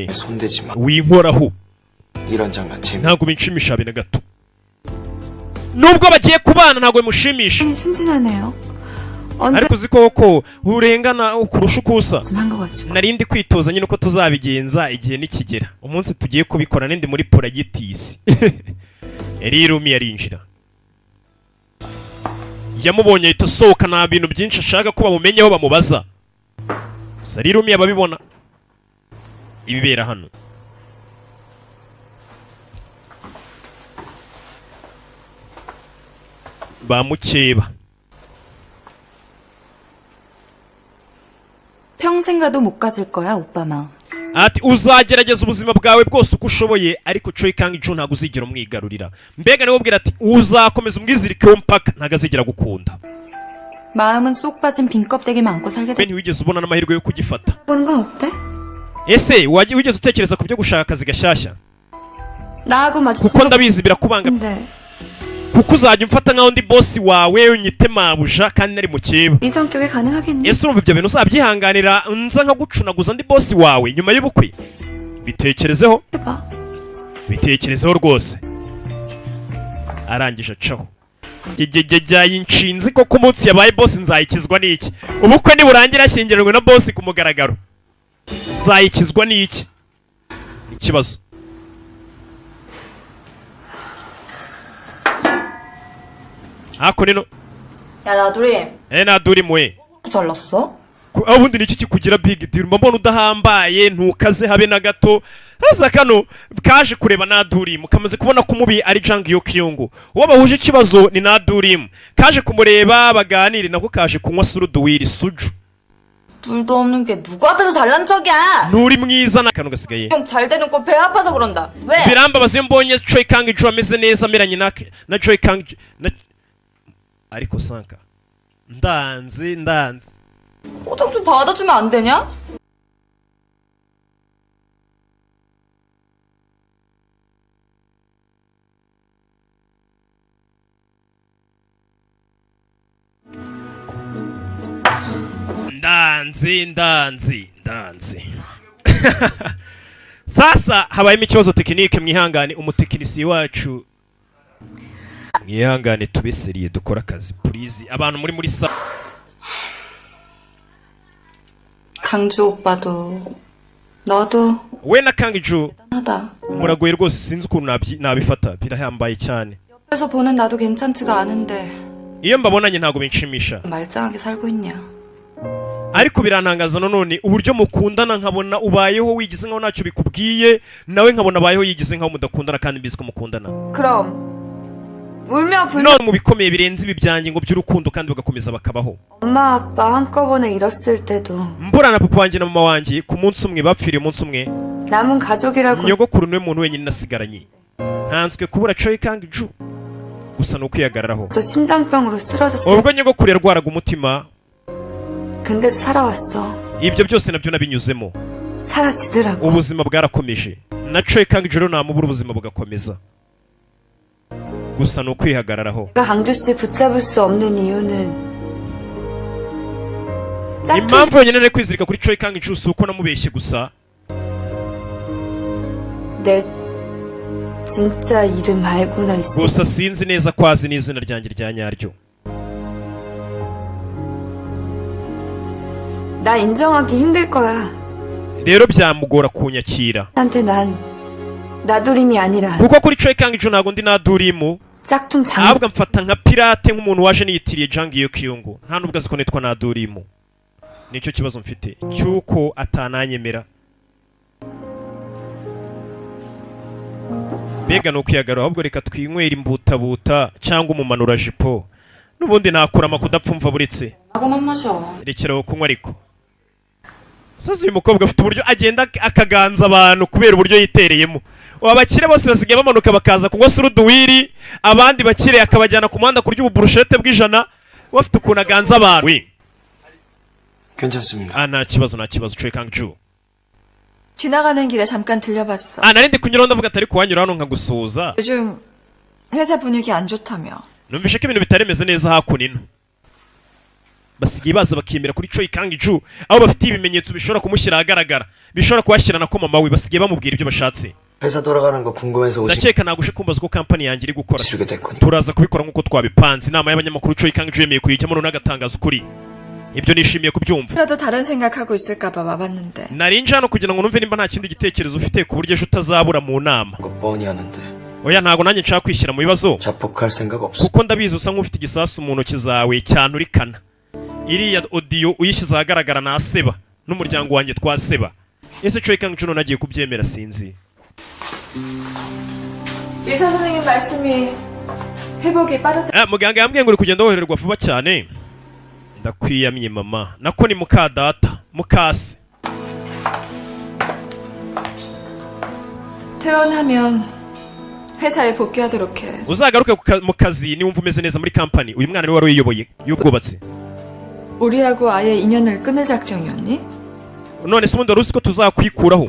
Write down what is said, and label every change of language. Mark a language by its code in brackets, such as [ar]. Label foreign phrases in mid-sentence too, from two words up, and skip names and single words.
[ko] 손대지 마. [rw] winkoraho [ko] 이런 장난 재미. [rw] ntabwo binshimisha habe na gato. nubwo bagiye kubana ntabwo bimushimisha. [ko] 아니 순진하네요. [rw] ariko uzi koko urengana kurusha uko usa. [ko] 한 거 가지고. [rw] narindi kwitoza nyine uko tuzabigenza igihe nikigera umunsi tugiye kubikora nindi muri poragitisi. Rirumi yarinjira yamubonye ahita asohoka nta bintu byinshi ashaka ko bamumenyeho bamubaza. gusa Rirumi ababibona ibibera hano. bamukeba. [ko] 평생 가도 못 가질 거야, 오빠 마음. [rw] ati uzagerageza ubuzima bwawe bwose uko ushoboye ariko Choi Kang-joo ntabwo uzigera umwigarurira. mbega niwe ubwira ati uzakomeza umwizirikeho mpaka ntabwo azigera gukunda. [ko] 마음은 쏙 빠진 빈 껍데기만 안고 살게 돼. [rw] ntiwigeze ubona n'amahirwe yo kugifata. [ko] 보는 건 어때? [rw] ese wigeze utekereza ku byo gushaka akazi gashyashya? [ko] 나하고 마주치는 [rw] kuko ndabizi birakubangamira. [ko] 건데 [rw] kuko uzajya umfata nkaho ndi bosi wawe unyite mabuja kandi nari mukeba. [ko] 이 성격에 가능하겠니? [rw] ese urumva ibyo bintu uzabyihanganira nza nkagucunaguza ndi bosi wawe nyuma y'ubukwe? bitekerezeho. [ko] 해봐. [rw] bitekerezeho rwose. arangije acaho. inshinzi ko ku munsi yabaye bosi nzayikizwa n'iki? ubukwe niburangira ashyingiranywe na bosi ku mugaragaro nzayikizwa n'iki? ikibazo. ako nino [ko] 야, 나두리. [rw] naduri mwe [ko] 잘났어? [rw] ubundi niki kikugira [en] big deal? [rw] mbona udahambaye ntukaze habe na gato. hasa kano kaje kureba Nadurimu kamaze kubona ko umubi ari Jang Yokyungu. uwo bahuje ikibazo ni Nadurimu kaje kumureba baganire nako kaje kunywa suruduwiri suju. [ko] 둘도 없는 게 누구 앞에서 잘난 척이야? [rw] nturi mwiza na kano gasigaye. [ko] 형 잘 되는 거 배 아파서 그런다. 왜? [rw] birambabaza iyo mbonye Choi Kang-joo ameze neza ameranye na Choi Kang-joo ariko sanka ndanze [ko] 호정 좀 받아주면 안 되냐? [rw] ndanze sasa habayemo ikibazo tekinike. mwihangane umutekinisiye wacu mwihangane tubeseriye dukora akazi please. abantu muri sa [ko] 강주 오빠도 너도 [rw] we na Kang-joo [ko] 하다. [rw] muragoye rwose sinzi ukuntu nabifata birahambaye cyane. [ko] 옆에서 보는 나도 괜찮지가 않은데 [rw] iyo mbabonanye ntabwo binshimisha [ko] 말짱하게 살고 있냐? [rw] ariko birantangaza nanone uburyo mukundana nkabona ubayeho wigize nkaho ntacyo bikubwiye nawe nkabona abayeho yigize nkaho mudakundana kandi mbizi ko mukundana. [ko] 그럼 울며 불며 [rw] none mu bikomeye birenze ibi byanjye ngo by'urukundo kandi bagakomeza bakabaho. [ko] 엄마 아빠 한꺼번에 잃었을 때도 [rw] mbura na papa wanjye na mama wanjye ku munsi umwe bapfiriye umunsi umwe. [ko] 남은 가족이라고 [rw] nyogokuru niwe muntu wenyine nasigaranye. ntanswe kubura Choi Kang-joo gusa ni ukwihagararaho. [ko] 저 심장병으로 쓰러졌어. [rw] ubwo nyogokuru yarwaraga umutima [ko] 근데도 살아왔어. [rw] ibyo byose nabyo nabinyuzemo [ko] 사라지더라고. [rw] ubuzima bwarakomeje na Choi Kang-joo namubura ubuzima bugakomeza gusa ni ukwihagararaho. [ko] 내가 강주 씨 붙잡을 수 없는 이유는 [rw] impamvu yonyine nari kwizirika kuri Choi Kang-joo si uko namubeshye gusa. [ko] 내 진짜 이름 알고나 있어. [rw] gusa sinzi neza ko azi n'izina ryanjye rya nyaryo. [ko] 나 인정하기 힘들 거야. [rw] rero byamugora kunyakira [ko] 한테 난 나두림이 아니라 [rw] kuko kuri Choi Kang-ju ntago ndi Nadurimu [ko] 짝퉁 장. [rw] ahubwo mfata nka pirate nk'umuntu waje niyitiriye Jang Hyuk-young nta nubwo azi ko nitwa Nadurimu nicyo kibazo mfite cyuko atananyemera mbega ni ukwiyagarura ahubwo reka twinywera imbutabuta cyangwa umumanura jipo n'ubundi nakurama kudapfumva buretse [ko] 하고만 마셔. [rw] rekeraho kunywa ariko usazi uyu mukobwa afite uburyo agenda akaganza abantu kubera uburyo yitereyemo abakire bose basigaye bamanuka bakaza kunywa suruduwiri abandi bakire akabajyana ku muhanda kurya ububurushete bw'ijana bafite ukuntu aganza abantu [ko] 괜찮습니다. [rw] nta kibazo Choi Kang-ju [ko] 지나가는 길에 잠깐 들려봤어. [rw] narindi kunyuraho ndavuga atari kuhanyura hano nkagusuhuza [ko] 요즘 회사 분위기 안 좋다며. [rw] numvishe ko ibintu bitaremeze neza hakuno ino basigaye baza bakemera kuri Choi Kang-ju aho bafite ibimenyetso bishobora kumushyira ahagaragara bishobora kuhashyira na ko mama we basigaye bamubwira ibyo bashatse [ko] 회사 돌아가는 거 궁금해서 오신 [rw] ndakeka nagushe kumbaza uko kampani yanjye iri gukora [ko] 지르게 될 거니. [rw] turaza kubikora nk'uko twabipanze inama y'abanyamakuru Choi Kang-ju yemeye kuyijyamo none agatangaza ukuri ibyo nishimiye kubyumva [ko] 그래도 다른 생각하고 있을까봐 와봤는데. [rw] narinje hano kugira ngo numve nimba nta kindi gitekerezo ufite ku buryo ejo utazabura mu nama [ko] 거 뻔히 하는데 [rw] oya ntago nanjye nshaka kwishyira mu bibazo [ko] 자폭할 생각 없어. [rw] kuko ndabizi usa nk'ufite igisasu mu ntoki zawe cyanturikana iriya audio uyishyize ahagaragara naseba n'umuryango wanjye twaseba ese Choi Kang-ju none agiye kubyemera sinzi [ko] 의사 선생님 말씀이 회복이 빠르다. [rw] muganga yambwiye ngo uri kugenda wohererwa vuba cyane ndakwiyamye mama nako ni muka data mukase [ko] 퇴원하면 회사에 복귀하도록 해. [rw] uzagaruke mu kazi niwumva umeze neza muri kampani uyu mwana ni wari uyiyoboye y'ubwubatsi [ko] 우리하고 아예 인연을 끊을 작정이었니? [rw] none se ubundi wari uzi ko tuzakwikuraho